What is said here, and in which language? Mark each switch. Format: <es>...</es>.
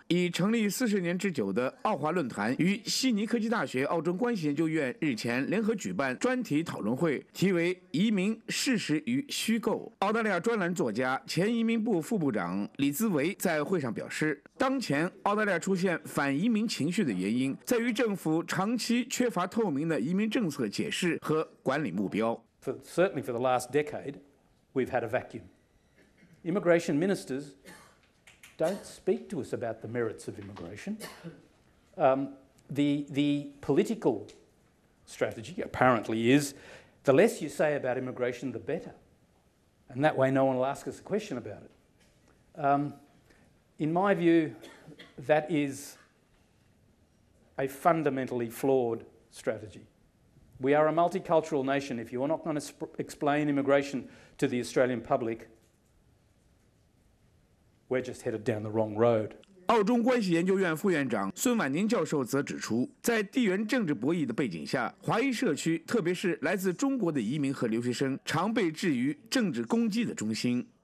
<zh>已成立40年之久的澳华论坛与悉尼科技大学澳中关系研究院日前联合举办专题讨论会，题为移民事实与虚构。澳大利亚专栏作家前移民部副部长李兹维在会上表示，当前澳大利亚出现反移民情绪的原因在于政府长期缺乏透明的移民政策解释和管理目标。</zh> <en>Certainly for the last decade, we've had a vacuum. Immigration ministers don't speak to us about the merits of immigration. The political strategy apparently is the less you say about immigration, the better. And that way, no one will ask us a question about it. In my view, that is. A fundamentally flawed strategy. We are a multicultural nation. If you are not going to explain immigration to the Australian public, we're just headed down the wrong road.</en> <zh>澳中关系研究院副院长孙婉宁教授则指出，在地缘政治博弈的背景下，华裔社区，特别是来自中国的移民和留学生，常被置于政治攻击的中心。</zh>